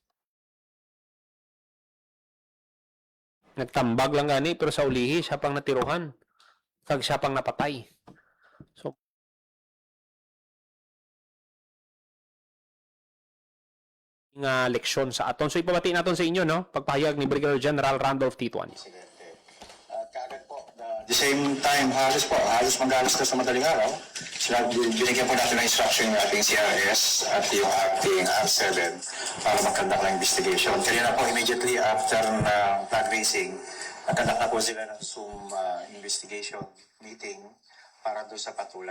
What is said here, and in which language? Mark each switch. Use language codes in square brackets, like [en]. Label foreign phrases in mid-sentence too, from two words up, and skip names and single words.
[hil] Nagtambag lang gani, pero sa ulihi, siya pang natiruhan. Kag siya pang napatay. So, nga leksyon sa aton. So ipabati naton sa inyo no pagpahayag ni Brigadier General Randolph T. Tuanyo. [tl] At kaagad po, [en] the same time, [tl] halos mag-alas na sa madaling araw, binigyan po natin ng instruction yung ating CRS at yung ating R7 para mag-conduct ng investigation. Kaya na po [en] immediately after [tl] ng flag racing, nag-conduct na po sila ng [en] Zoom investigation meeting [tl] para doon sa patulay.